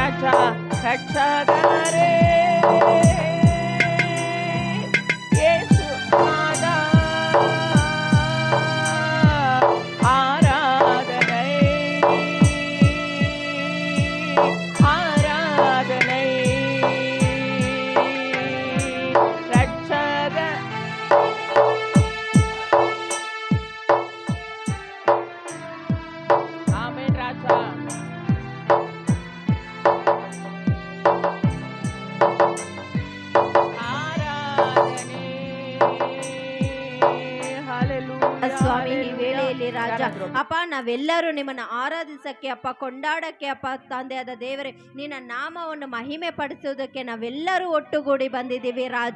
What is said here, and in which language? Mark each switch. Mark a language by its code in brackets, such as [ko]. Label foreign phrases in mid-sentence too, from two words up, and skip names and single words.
[ta] ராஜா ரட்சகரே இயேசு நாதா, ஆராதனை ஆராதனை. ரட்சக ஆமென். ராஜா [kn] ಸ್ವಾಮಿ ಈ ವೇಳೆಯಲ್ಲಿ ರಾಜ ಅಪ್ಪ ನಾವೆಲ್ಲರೂ ನಿಮ್ಮನ್ನು ಆರಾಧಿಸಕ್ಕೆ ಅಪ್ಪ, ಕೊಂಡಾಡಕ್ಕೆ ಅಪ್ಪ ತಂದೆಯಾದ ದೇವರೇ, ನಿನ್ನ ನಾಮವನ್ನು ಮಹಿಮೆ ಪಡಿಸುವುದಕ್ಕೆ ನಾವೆಲ್ಲರೂ ಒಟ್ಟುಗೂಡಿ ಬಂದಿದ್ದೀವಿ ರಾಜ.